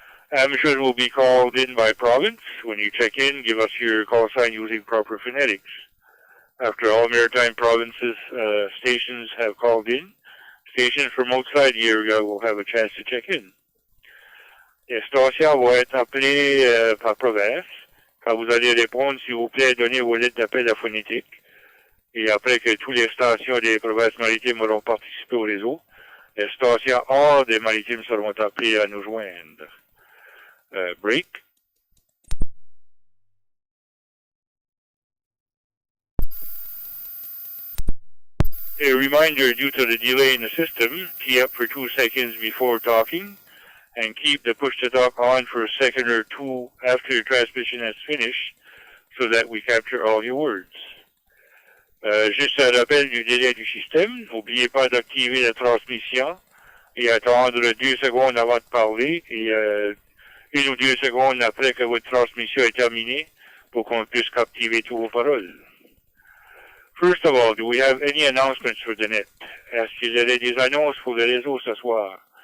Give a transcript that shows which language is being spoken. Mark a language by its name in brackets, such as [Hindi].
[English] Amateurs will be called in by province. When you check in, give us your call sign using proper phonetics. After all Maritime provinces stations have called in, stations from outside the area will have a chance to check in. [French] Les stations vont être appelées par province. Quand vous allez répondre, s'il vous plaît, donnez vos lettres d'appel à phonétique. Et après que toutes les stations des provinces maritimes auront participé au réseau, les stations hors des maritimes seront appelées à nous joindre. [English] Break. A reminder, due to the delay in the system, key up for 2 seconds before talking, and keep the push-to-talk on for a second or two after the transmission has finished, so that we capture all your words. [French] Juste un rappel du délai du système, n'oubliez pas d'activer la transmission et attendre 2 secondes avant de parler et 1 ou 2 secondes après que votre transmission est terminée pour qu'on puisse captiver toutes vos paroles. [English] First of all, do we have any announcements for the net? [French] Est-ce qu'il y a des annonces pour le réseau ce soir?